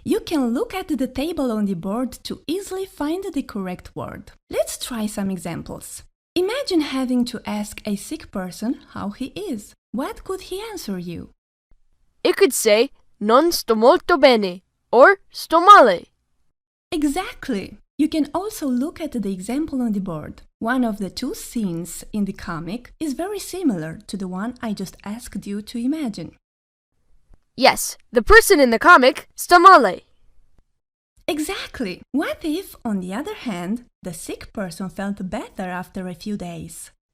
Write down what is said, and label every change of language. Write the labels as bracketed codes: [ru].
[en] You can look at the table on the board to easily find the correct word. Let's try some examples. Imagine having to ask a sick person how he is. What could he answer you? It could say [it] non sto molto bene [en] or [it] sto male. [en] Exactly! You can also look at the example on the board. One of the two scenes in the comic is very similar to the one I just asked you to imagine. Yes, the person in the comic, [it] sta male. [en] Exactly! What if, on the other hand, the sick person felt better after a few days?